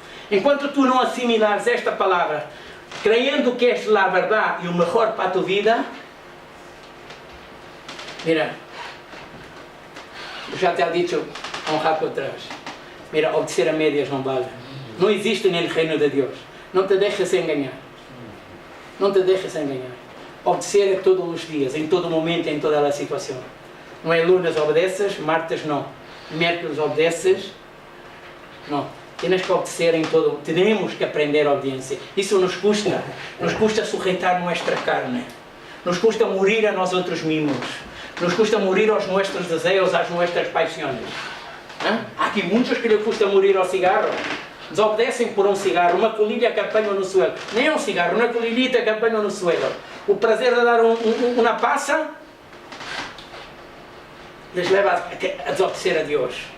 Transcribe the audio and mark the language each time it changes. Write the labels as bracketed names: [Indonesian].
[Portuguese] Enquanto tu não assimilares esta palavra, crendo que és a verdade e o melhor para a tua vida, mira, eu já te disse há um rato atrás, mira, obedecer a médias não vale. Não existe no reino de Deus. Não te deixes enganar. Não te deixes enganar. Obedecer é todos os dias, em todo momento, em toda a situação. Não é [Spanish] lunes obedeces, martes [Portuguese] não. [Spanish] miércoles obedeces. No, tienes que obedecer en todo. Tenemos que aprender obediencia. Eso nos custa sujetar nuestra carne. Nos custa morir a nosotros mismos. Nos custa morir aos nuestros deseos, às nuestras paixões. [Portuguese] Há aqui muitos que lhe custa morir ao cigarro. Desobedecem por um cigarro, uma colilha que apanham no suelo. Nem é um cigarro, uma colilhita que apanham no suelo. O prazer de dar uma passa les leva a desobedecer a Deus.